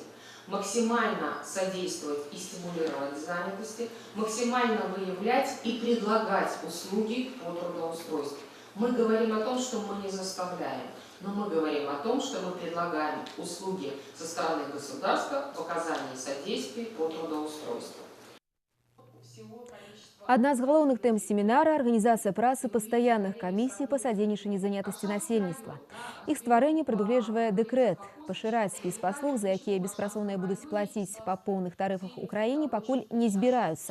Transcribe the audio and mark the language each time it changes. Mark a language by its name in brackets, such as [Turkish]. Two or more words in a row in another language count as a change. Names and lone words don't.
[Russian] Максимально содействовать и стимулировать занятости, максимально выявлять и предлагать услуги по трудоустройству. Мы говорим о том, что мы не заставляем, но мы говорим о том, что мы предлагаем услуги со стороны государства в оказании содействия по трудоустройству. [Belarusian] Адна з галоўных тэм семінара – арганізацыя працы пастаянных камісій па садзейнічанні занятасці насельніцтва. Іх стварэнне прадугледжвае дэкрэт. Пашыраць спіс паслуг, за якія беспрацоўныя будуць плаціць па поўных тарыфах у краіне, пакуль не збіраюцца.